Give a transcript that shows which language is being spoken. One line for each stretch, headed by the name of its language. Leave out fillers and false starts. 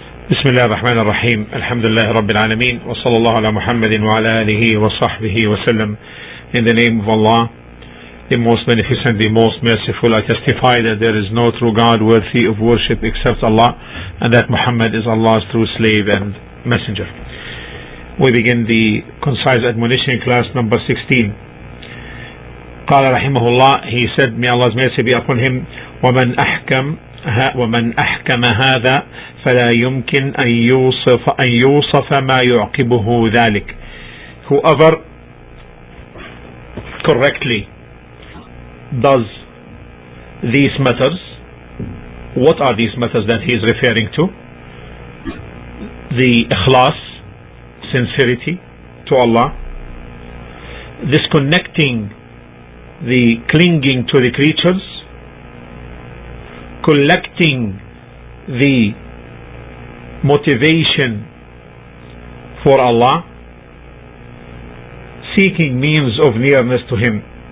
Arabic: بسم الله الرحمن الرحيم الحمد لله رب العالمين وصلى الله على محمد وعلى آله وصحبه وسلم.
English: In the name of Allah, the most beneficent, the most merciful, I testify that there is no true God worthy of worship except Allah, and that Muhammad is Allah's true slave and messenger. We begin the concise admonition class number 16.
Arabic: قال رحمه الله,
English: he said, may Allah's mercy be upon him,
Arabic: ومن أحكم هذا فلا يمكن أن يوصف ما يعقبه ذلك.
English: Whoever correctly does these matters, what are these matters that he is referring to? The ikhlas, sincerity to Allah, disconnecting the clinging to the creatures, collecting the motivation for Allah, seeking means of nearness to Him.